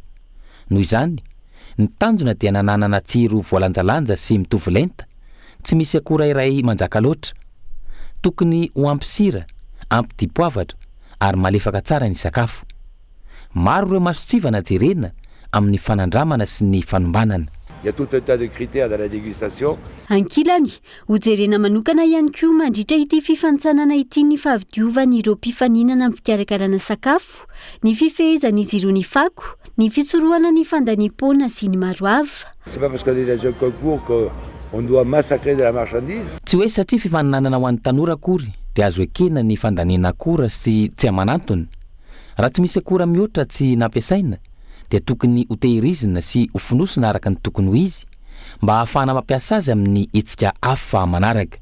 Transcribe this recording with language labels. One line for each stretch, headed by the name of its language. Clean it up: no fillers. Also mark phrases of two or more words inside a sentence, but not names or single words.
Malagasy: Noho izany ny tanjona dia nananana tsiro voalanjalanja sy mitovy lenta, tsy misy akora iray manjaka loatra. Tokony ho ampy sira, ampy dipoavatra ary malefaka tsara ny sakafo. Maro ireo masotsivana jerena amin'ny fanandramana sy ny fanombanana.
French: Il y a tout un tas de critères dans la dégustation.
Malagasy: Ankilany, hojerena manokana ihany koa mandritra ity fifantsanana ity ny fahavidiovan'ireo mpifaninana amin'ny fikarakarana sakafo, ny fifehezan'izy ireo ny fako, ny fisorohana ny fandanimpona sy ny maro hafa.
French: C'est pas parce qu'on est dans un concours qu'on doit massacrer de la marchandise.
Malagasy: Tsy hoe satria fifaninanana ho an'ny tanora akory dia azo ekena ny fandaniana akora sy tsy amanantony. Raha tsy misy akora mihoatra tsy nampiasaina dia tokony ho tehirizina sy ho fonosina araka ny tokony ho izy mba ahafahana mampiasa azy amin'ny hetsika hafa manaraka.